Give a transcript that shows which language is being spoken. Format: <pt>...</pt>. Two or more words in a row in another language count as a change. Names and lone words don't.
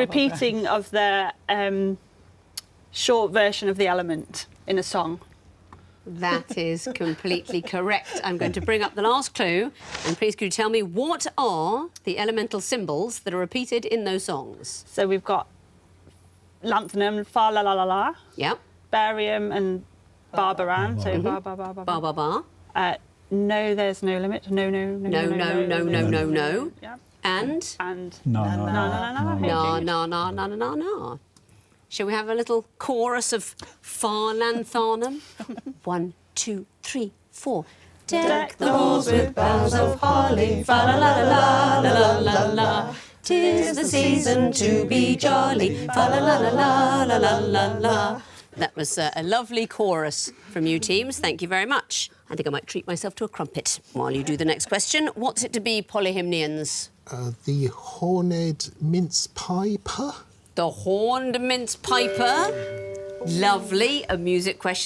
<en>repeating of the short version of the element in a song. That is completely correct. I'm going to bring up the last clue. And please, could you tell me what are the elemental symbols that are repeated in those songs? So we've got lanthanum, fa la la la la, Yep. barium and barbaran. So ba ba ba ba Bar, ba. bar, bar. No, there's no limit. No, no, no, No, no, no, no, no, no. Yeah. And And No. na, na, na, na, na, na, na. Shall we have a little chorus of Farnanthanum? 1, 2, 3, 4. Deck the halls with boughs of holly, fa la la la la la la la. 'Tis the season to be jolly, fa la la la la la la la la. That was a lovely chorus from you teams. Thank you very much. I think I might treat myself to a crumpet while you do the next question. What's it to be, Polyhymnians? The horned mince piper. The horned mince piper. Lovely. A music question.</en>